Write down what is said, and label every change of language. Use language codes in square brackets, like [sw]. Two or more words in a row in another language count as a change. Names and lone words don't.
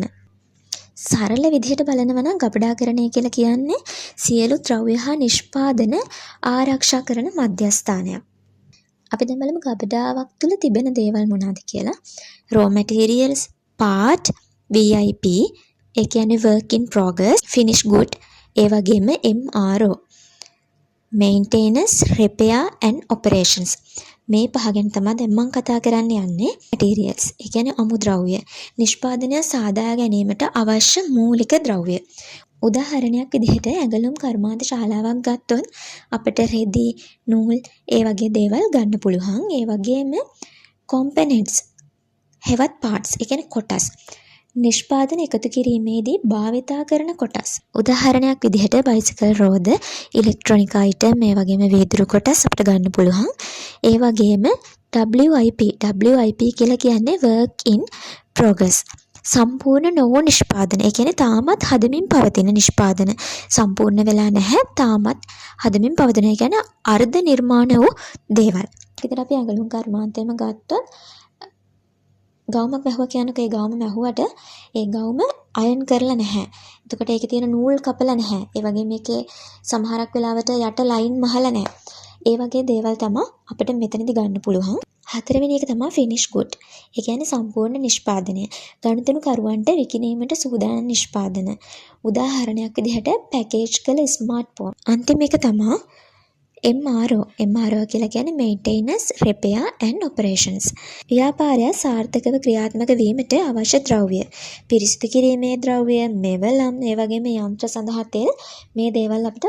[si] සරල විදිහට බලනවා නම් ගබඩාකරණය කියලා කියන්නේ සියලු ද්‍රව්‍ය හා නිෂ්පාදන ආරක්ෂා කරන මධ්‍යස්ථානයක්. අපි දැන් බලමු ගබඩාවක් තුල තිබෙන දේවල් මොනවාද කියලා. [en] raw materials, part, VIP, [si] ඒ කියන්නේ [en] work in progress, finish good, [si] ඒ වගේම [en] MRO, maintenance, repair and operations. [si] මේ පහ ගැන තමයි දැන් මම කතා කරන්න යන්නේ. materials, ඒ කියන්නේ අමුද්‍රව්‍ය. නිෂ්පාදනය සාදා ගැනීමට අවශ්‍ය මූලික ද්‍රව්‍ය. උදාහරණයක් විදිහට ඇඟලුම් කර්මාන්ත ශාලාවක් ගත්තොත් අපිට රෙදි, නූල් ඒ වගේ දේවල් ගන්න පුළුවන්. ඒ වගේම components, හෙවත් parts, ඒ කියන්නේ කොටස්. නිෂ්පාදන එකතු කිරීමේදී භාවිතා කරන කොටස්. උදාහරණයක් විදිහට බයිසිකල් රෝද, [en] electronic item, [si] මේ වගේම වීදුරු කොටස් අපිට ගන්න පුළුවන්. ඒ වගේම WIP කියලා කියන්නේ [en] work in progress. [si] සම්පූර්ණ නොවු නිෂ්පාදන. ඒ කියන්නේ තාමත් හදමින් පවතින නිෂ්පාදන. සම්පූර්ණ වෙලා නැහැ. තාමත් හදමින් පවතින. ඒ කියන්නේ අර්ධ නිර්මාණ වූ දේවල්. ඒකට අපි ඇඟලුම් කර්මාන්තයම ගත්තොත් ගවුමක් වැහුවා කියනක ඒ ගවුම වැහුවට ඒ ගවුම අයන් කරලා නැහැ. එතකොට ඒකේ තියෙන නූල් කපලා නැහැ. ඒ වගේ මේකේ සමහරක් වෙලාවට යට ලයින් මහලා නැහැ. ඒ වගේ දේවල් තමයි අපිට මෙතනදී ගන්න පුළුවන්. [en] හතරවෙනි එක තමයි finish good. [si] ඒ කියන්නේ සම්පූර්ණ නිෂ්පාදනය. ගනුදෙනු කරුවන්ට විකිණීමට සූදානම් නිෂ්පාදන. උදාහරණයක් විදිහට පැකේජ් කළ ස්මාර්ට්ෆෝන්. අන්තිම එක තමයි MRO කියලා කියන්නේ [en] maintenance, repair and operations. [si] ව්‍යාපාරය සාර්ථකව ක්‍රියාත්මක වීමට අවශ්‍ය ද්‍රව්‍ය. පිරිසිදු කිරීමේ ද්‍රව්‍ය, මෙවලම්, ඒ වගේම යන්ත්‍ර සඳහා තෙල්, මේ දේවල් අපිට